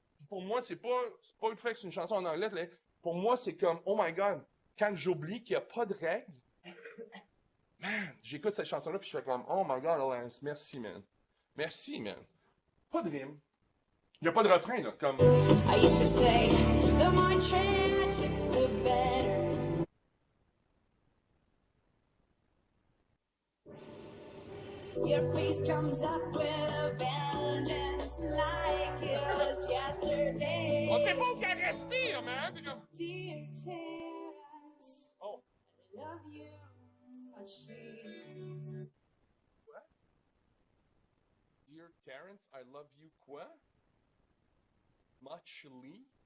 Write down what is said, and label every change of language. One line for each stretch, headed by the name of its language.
French: Pour moi, c'est pas le fait que c'est une chanson en anglais. Là. Pour moi, c'est comme,
English: oh my God,
French: quand j'oublie qu'il n'y a pas de règles, man, j'écoute cette chanson-là puis je fais comme, oh my God, Lance, merci, man. Merci, man. Pas de rime. Il n'y a pas de refrain, là, comme...
English: I used to say, the more tragic, the better. Your face comes up with a vengeance like it was yesterday.
French: On sait pas où qu'elle respire, man. C'est comme...
English: Dear Terrence, Oh. I love you muchly.
French: Quoi?
English: Dear Terrence, I love you
French: quoi? Muchly?